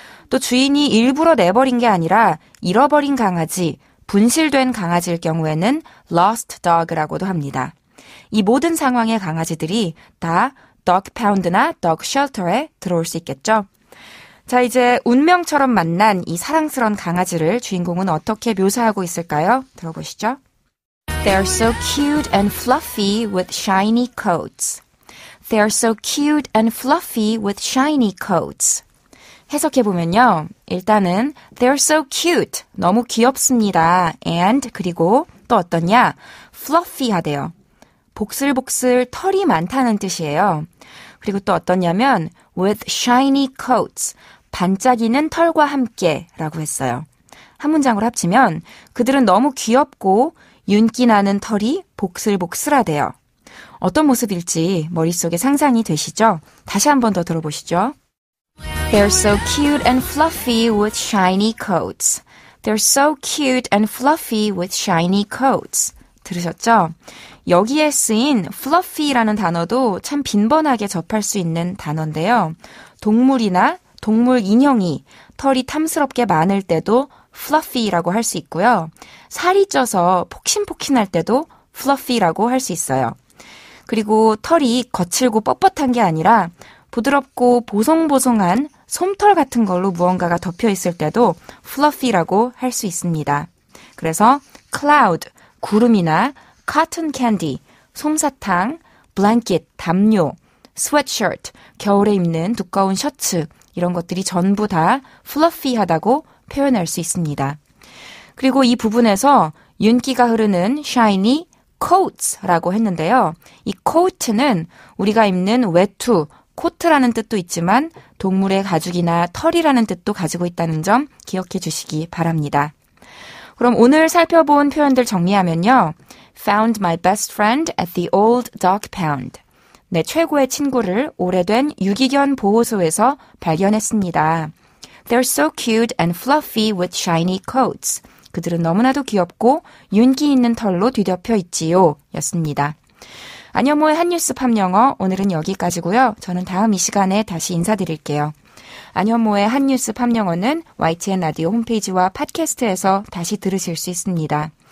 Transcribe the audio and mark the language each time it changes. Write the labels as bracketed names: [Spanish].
[Korean] 또 주인이 일부러 내버린 게 아니라 잃어버린 강아지, 분실된 강아지일 경우에는 lost dog라고도 합니다. 이 모든 상황의 강아지들이 다 dog pound나 dog shelter에 들어올 수 있겠죠. 자, 이제 운명처럼 만난 이 사랑스러운 강아지를 주인공은 어떻게 묘사하고 있을까요? 들어보시죠. [English] They're so cute and fluffy with shiny coats. They're so cute and fluffy with shiny coats. [Korean] 해석해보면요. 일단은 [English] they're so cute. [Korean] 너무 귀엽습니다. and 그리고 또 어떠냐? fluffy하대요. 복슬복슬 털이 많다는 뜻이에요. 그리고 또 어떠냐면 [English] with shiny coats. [Korean] 반짝이는 털과 함께 라고 했어요. 한 문장으로 합치면 그들은 너무 귀엽고 윤기 나는 털이 복슬복슬하대요. 어떤 모습일지 머릿속에 상상이 되시죠? 다시 한 번 더 들어보시죠. [English] They're so cute and fluffy with shiny coats. They're so cute and fluffy with shiny coats. [Korean] 들으셨죠? 여기에 쓰인 fluffy라는 단어도 참 빈번하게 접할 수 있는 단어인데요. 동물이나 동물 인형이 털이 탐스럽게 많을 때도 fluffy라고 할 수 있고요. 살이 쪄서 폭신폭신할 때도 fluffy라고 할 수 있어요. 그리고 털이 거칠고 뻣뻣한 게 아니라 부드럽고 보송보송한 솜털 같은 걸로 무언가가 덮여 있을 때도 fluffy라고 할 수 있습니다. 그래서 cloud, 구름이나 cotton candy, 솜사탕, blanket, 담요, sweatshirt, 겨울에 입는 두꺼운 셔츠 이런 것들이 전부 다 fluffy하다고 표현할 수 있습니다. 그리고 이 부분에서 윤기가 흐르는 shiny coats라고 했는데요. 이 coat는 우리가 입는 외투, 코트라는 뜻도 있지만 동물의 가죽이나 털이라는 뜻도 가지고 있다는 점 기억해 주시기 바랍니다. 그럼 오늘 살펴본 표현들 정리하면요. [English] Found my best friend at the old dog pound. [Korean] 내 최고의 친구를 오래된 유기견 보호소에서 발견했습니다. [English] They're so cute and fluffy with shiny coats. [Korean] 그들은 너무나도 귀엽고 윤기 있는 털로 뒤덮여 있지요. 였습니다. 안현모의 한뉴스 팝영어 오늘은 여기까지고요. 저는 다음 이 시간에 다시 인사드릴게요. 안현모의 한뉴스 팝영어는 YTN 라디오 홈페이지와 팟캐스트에서 다시 들으실 수 있습니다.